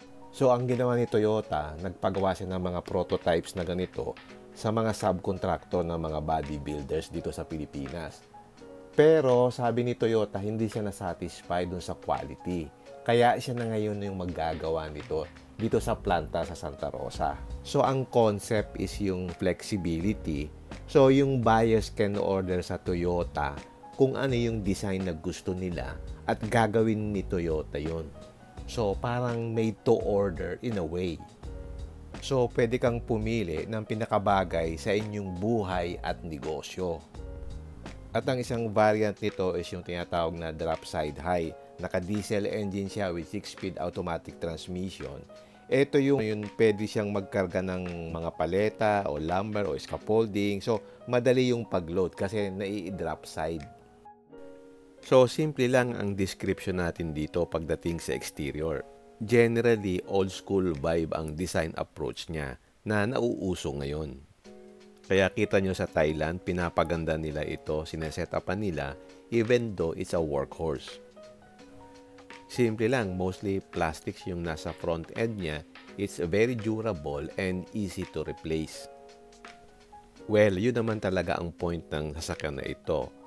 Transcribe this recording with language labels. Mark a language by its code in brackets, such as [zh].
[tl] So ang ginawa ni Toyota, nagpagawa siya ng mga prototypes na ganito sa mga subcontractor ng mga bodybuilders dito sa Pilipinas. Pero sabi ni Toyota, hindi siya na-satisfy dun sa quality. Kaya siya na ngayon yung maggagawa nito dito sa planta sa Santa Rosa. So, ang concept is yung flexibility. So, yung [en] buyers can order [tl] sa Toyota kung ano yung design na gusto nila at gagawin ni Toyota yon. So, parang made to order in a way. So, pwede kang pumili ng pinakabagay sa inyong buhay at negosyo. At ang isang variant nito is yung tinatawag na drop side high. Naka-diesel engine siya [en] with 6-speed automatic transmission. [tl] Ito yung pwede siyang magkarga ng mga paleta o lumber o scaffolding. So, madali yung pag-load kasi nai-drop side. So, simple lang ang description natin dito pagdating sa exterior. Generally, old school vibe ang design approach niya na nauuso ngayon. Kaya kita nyo sa Thailand, pinapaganda nila ito, sinesetapan nila [en] even though it's a workhorse. [tl] Simple lang, mostly plastics yung nasa front end niya. [en] It's very durable and easy to replace. [tl] Well, yun naman talaga ang point ng sasakyan na ito.